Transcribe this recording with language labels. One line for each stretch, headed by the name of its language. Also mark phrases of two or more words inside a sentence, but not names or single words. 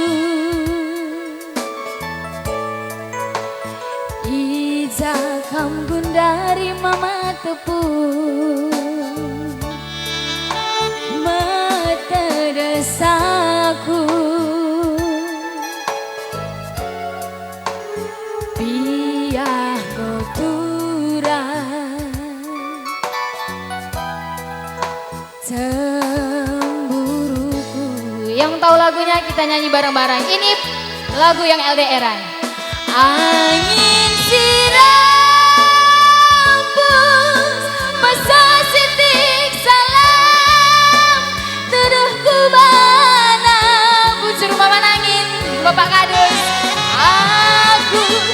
Batak Karo: ija kam bundari mama tepung desaku piah koturan cemburuku.
Indonesian: Yang tahu lagunya kita nyanyi bareng-bareng. Ini lagu yang LDR-an.
Batak Karo: Angin sirambus pasang sitik salam tuduhku bana bujur mama nangin bapak kadus aku